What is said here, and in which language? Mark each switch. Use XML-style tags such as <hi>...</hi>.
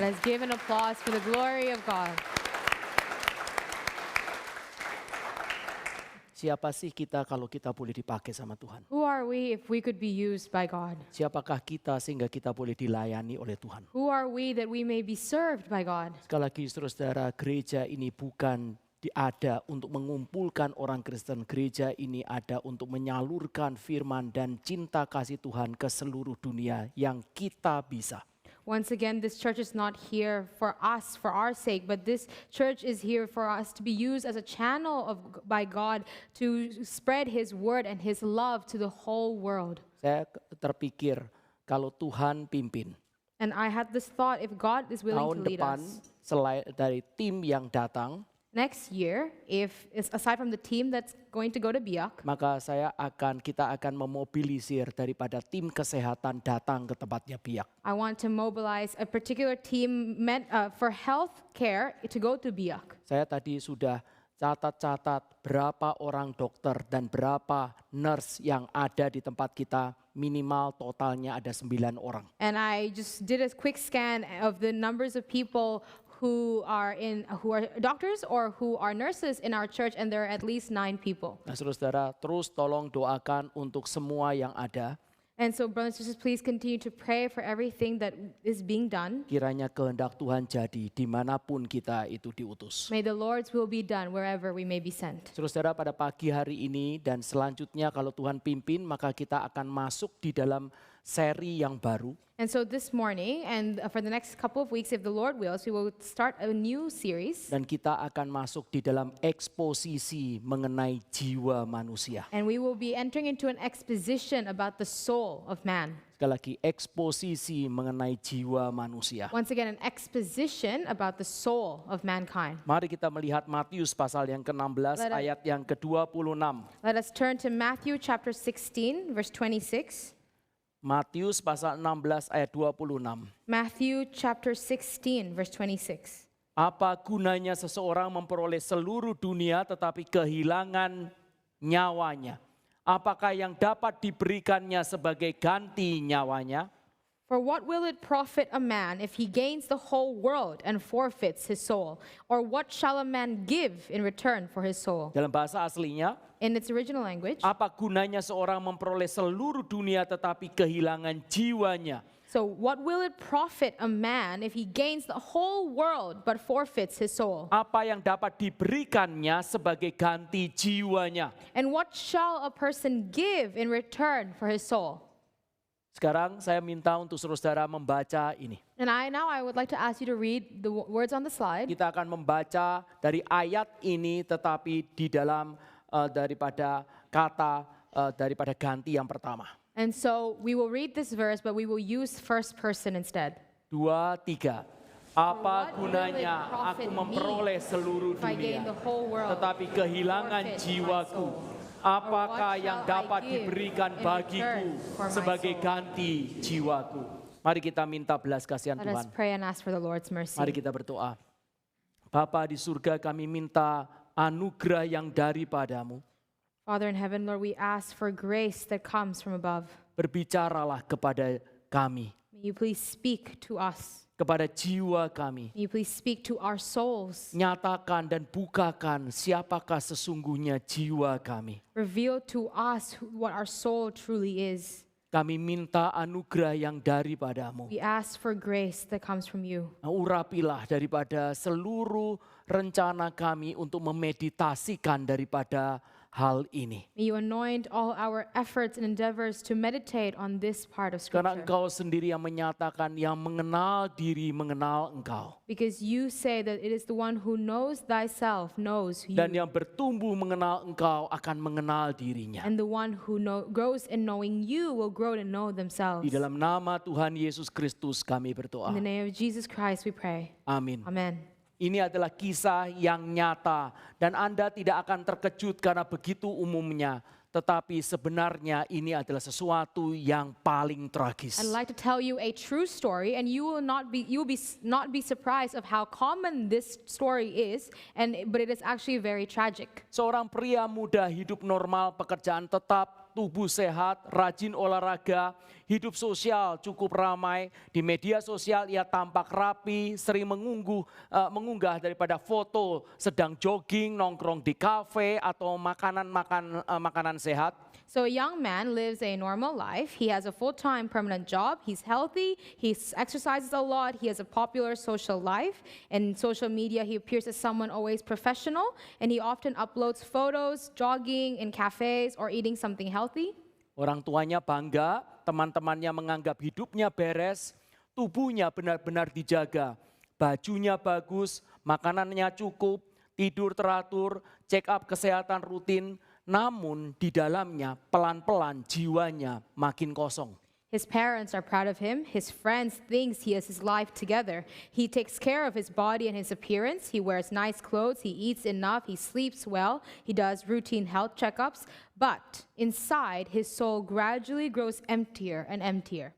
<en>let's give an applause for the glory of God.</en> <id>Siapa sih kita kalau kita boleh dipakai sama Tuhan?</id> <en>Who are we if we could be used by God?</en> <id>Siapakah kita sehingga kita boleh dilayani oleh Tuhan?</id> <en>Who are we that we may be served by God?</en> <id>Sekali lagi saudara-saudara, gereja ini bukan ada untuk mengumpulkan orang Kristen. Gereja ini ada untuk menyalurkan firman dan cinta kasih Tuhan ke seluruh dunia yang kita bisa.</id> <en>Once again, this church is not here for us, for our sake, but this church is here for us to be used as a channel by God to spread His word and His love to the whole world.</en> <id>Saya terpikir kalau Tuhan pimpin,</id> <en>And I had this thought, if God is willing</en> <id>tahun</id> <en>to lead</en> <id>depan</id> <en>us,</en> <id>selain dari tim yang datang,</id> <en>next year, if aside from the team that's going to go to Biak,</en> <id>maka kita akan memobilisir daripada tim kesehatan datang ke tempatnya Biak.</id> <en>I want to mobilize a particular team for health care to go to Biak.</en> <id>Saya tadi sudah catat-catat berapa orang dokter dan berapa nurse yang ada di tempat kita, minimal totalnya ada 9 orang.</id> <en>And I just did a quick scan of the numbers of people who are doctors or who are nurses in our church, and there are at least 9 people.</en> <id>Nah, saudara-saudara, terus tolong doakan untuk semua yang ada.</id> <en>And so, brothers and sisters, please continue to pray for everything that is being done.</en> <id>Kiranya kehendak Tuhan jadi dimanapun kita itu diutus.</id> <en>May the Lord's will be done wherever we may be sent.</en> <id>Saudara-saudara, pada pagi hari ini dan selanjutnya kalau Tuhan pimpin, maka kita akan masuk di dalam seri yang baru.</id> <en>And so this morning and for the next couple of weeks, if the Lord wills, we will start a new series.</en> <id>Dan kita akan masuk di dalam eksposisi mengenai jiwa manusia.</id> <en>And we will be entering into an exposition about the soul of man.</en> <id>Sekali lagi, eksposisi mengenai jiwa manusia.</id> <en>Once again, an exposition about the soul of mankind.</en> <id>Mari kita melihat Matius pasal yang ke-16 ayat yang ke-26.</id> <en>Let us turn to Matthew chapter 16, verse 26.</en> <id>Matius pasal 16 ayat 26.</id> <en>Matthew chapter 16, verse 26.</en> <id>Apa gunanya seseorang memperoleh seluruh dunia tetapi kehilangan nyawanya? Apakah yang dapat diberikannya sebagai ganti nyawanya?</id> <en>For what will it profit a man if he gains the whole world and forfeits his soul? Or what shall a man give in return for his soul?</en> <id>Dalam bahasa aslinya,</id> <en>In its original language,</en> <id>apa gunanya seorang memperoleh seluruh dunia tetapi kehilangan jiwanya?</id> <en>so what will it profit a man if he gains the whole world but forfeits his soul?</en> <id>Apa yang dapat diberikannya sebagai ganti jiwanya?</id> <en>And what shall a person give in return for his soul?</en> <id>Sekarang saya minta untuk saudara membaca ini.</id> <en>And now I would like to ask you to read the words on the slide.</en> <id>Kita akan membaca dari ayat ini tetapi di dalam daripada kata daripada ganti yang pertama.</id> <en>And so we will read this verse, but we will use first person instead. 2, 3.</en> <id>Apa gunanya aku memperoleh seluruh</id> <en>If I gain</en> <id>dunia,</id> <en>the whole world,</en> <id>tetapi kehilangan</id> <en>forfeit my</en> <id>jiwaku?</id> <en>soul?</en> <id>Apakah</id> <en>Or what</en> <id>yang</id> <en>shall I</en> <id>dapat</id> <en>give</en> <id>diberikan</id> <en>in</en> <id>bagiku</id> <en>return for my</en> <id>sebagai</id> <en>soul?</en> <id>ganti jiwaku? Mari kita minta belas kasihan</id> <en>Let us</en> <id>Tuhan.</id> <en>pray and ask for the Lord's mercy.</en> <id>Mari kita berdoa. Bapa di surga, kami minta anugerah yang daripadamu.</id> <en>Father in heaven, Lord, we ask for grace that comes from above.</en> <id>Berbicaralah kepada kami,</id> <en>May you please speak to us.</en> <id>kepada jiwa kami.</id> <en>May you please speak to our souls.</en> <id>Nyatakan dan bukakan siapakah sesungguhnya jiwa kami.</id> <en>Reveal to us what our soul truly is.</en> <id>Kami minta anugerah yang daripadamu.</id> <en>We ask for grace that comes from you.</en> <id>Urapilah daripada seluruh rencana kami untuk memeditasikan daripada hal ini.</id> <en>May you anoint all our efforts and endeavors to meditate on this part of</en> <id>Karena</id> <en>Scripture.</en> <id>Engkau sendiri yang menyatakan yang mengenal diri mengenal Engkau.</id> <en>Because you say that it is the one who knows thyself knows</en> <id>Dan</id> <en>you.</en> <id>yang bertumbuh mengenal Engkau akan mengenal dirinya.</id> <en>And the one who grows in knowing you will grow to know themselves.</en> <id>Di dalam nama Tuhan Yesus Kristus kami berdoa.</id> <en>In the name of Jesus Christ we pray.</en> <id>Amin.</id> <en>Amen.</en> <id>Ini adalah kisah yang nyata dan Anda tidak akan terkejut karena begitu umumnya. Tetapi sebenarnya ini adalah sesuatu yang paling tragis.</id> <en>I'd like to tell you a true story, and you will not be surprised of how common this story is, but it is actually very tragic.</en> <id>Seorang pria muda hidup normal, pekerjaan tetap, tubuh sehat, rajin olahraga, hidup sosial cukup ramai. Di media sosial ia tampak rapi, sering mengunggah daripada foto sedang jogging, nongkrong di kafe atau makanan sehat.</id> <en>So a young man lives a normal life. He has a full-time permanent job. He's healthy. He exercises a lot. He has a popular social life. And in social media, he appears as someone always professional. And he often uploads photos, jogging in cafes, or eating something healthy.</en> <id>Orang tuanya bangga, teman-temannya menganggap hidupnya beres, tubuhnya benar-benar dijaga, bajunya bagus, makanannya cukup, tidur teratur, check up kesehatan rutin, namun di dalamnya pelan-pelan jiwanya makin kosong.</id> <en>His parents are proud of him. His friends think he has his life together. He takes care of his body and his appearance. He wears nice clothes. He eats enough. He sleeps well. He does routine health checkups. But inside, his soul gradually grows emptier and emptier.</en>